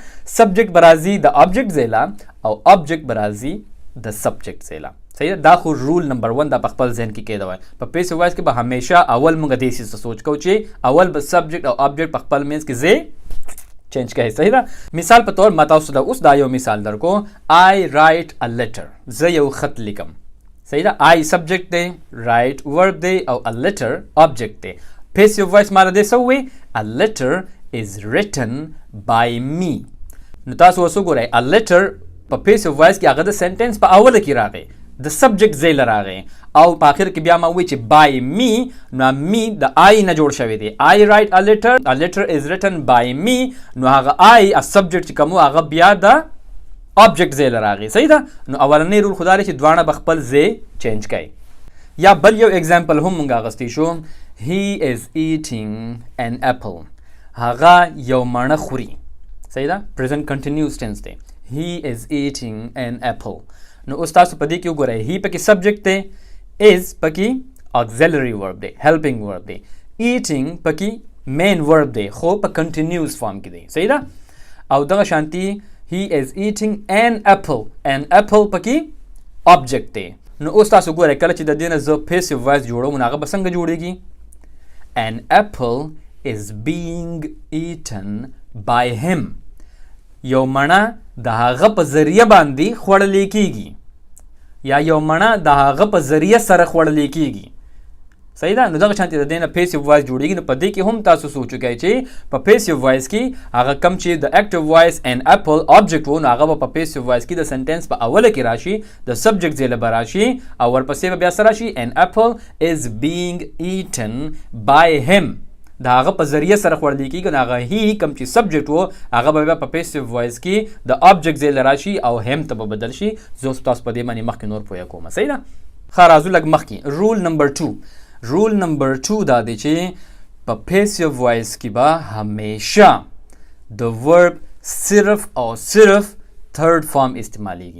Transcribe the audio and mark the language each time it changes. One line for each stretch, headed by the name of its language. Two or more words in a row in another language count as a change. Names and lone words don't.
Pashto: سبجیکټ به راځي د آبجیکټ ځای له او آبجیکټ به راځي د سبجیکټ ځای له. صحیح ده؟ دا خو
English: rule number
Pashto: 1 دا په خپل ذهن کې کېده وای. په
English: passive voice
Pashto: کې به همیشه اول مونږ دې څه سوچ کوو چې اول به سبجیکټ او آبجیکټ په خپل منځ کې ځای چینج کوي. صحیح ده؟ مثال په تور ما تاسو ته اوس دا یو مثال درکو.
English: I write a letter.
Pashto: زه یو خط لیکم. صحیح ده؟ I سبجیکټ دی،
English: write verb
Pashto: دی او
English: a letter object
Pashto: دی.
English: passive voice
Pashto: مالا دی سو وی
English: a letter is written by me.
Pashto: نو تاسو اوس وګورئ
English: a letter
Pashto: په
English: passive voice
Pashto: کې هغه د سنټنس په اوله کې راغی، د سبجیکټ ځای له راغی او په اخر کې بیا ما وی چې
English: by me
Pashto: نو me د I نه جوړ شوی دی.
English: I write a letter is written by me
Pashto: نو هغه I سبجیکټ چې کوم هغه بیا د آبجیکټ ځای له راغی. صحیح ده؟ نو اولنې رول خو دا دی چې دواړه به خپل ځای چینج کوي. یا بل یو اگزامپل هم مونږ اخیستی شو.
English: He is eating an apple.
Pashto: هغه یو مڼه خوري. صحیح ده؟
English: present continuous tense دی. He is eating an apple.
Pashto: نو اوس تاسو په دې کې وګورئ he پکې سبجیکټ دی، is پکې
English: auxiliary verb
Pashto: دی،
English: helping verb
Pashto: دی، eating پکې
English: main verb
Pashto: دی خو په
English: continuous form
Pashto: کې دی. صحیح ده؟ او دغه شانتي
English: he is eating an apple
Pashto: پکې object دی. نو اوس تاسو ګورئ کله چې د دې نه زه
English: passive voice
Pashto: جوړوم نو هغه به څنګه جوړیږي؟
English: an apple is being eaten by him.
Pashto: یو مڼه د هغه په ذریعه باندې خوړل کیږي یا یو مڼه د هغه په ذریعه سره خوړل کیږي. صحیح ده؟ نو دغه شانتي د دې نه
English: passive voice
Pashto: جوړیږي. نو په دې کې هم تاسو سوچ وکړئ چې په
English: passive voice
Pashto: کې هغه کم چې د
English: active voice an apple
Pashto: آبجیکټ و نو هغه په
English: passive voice
Pashto: کې د سنټنس په اوله کې راشي، د سبجیکټ ځای له به راشي او ورپسې به بیا سره راشي
English: an apple is being eaten by him.
Pashto: د هغه په ذریعه سره خوړل کېږي نو هغه هی کم چې سبجیکټ و هغه به بیا په
English: passive voice
Pashto: کې د آبجیکټ ځای له راشي او هم ته به بدل شي. زه اوس تاسو په دې باندې مخکې نور پوهه کوم. صحیح ده؟ ښه راځو لږ مخکې.
English: rule number
Pashto: 2 دا دی چې په
English: passive voice
Pashto: کې به همیشه د ورب صرف او صرف
English: third form
Pashto: استعمالیږي.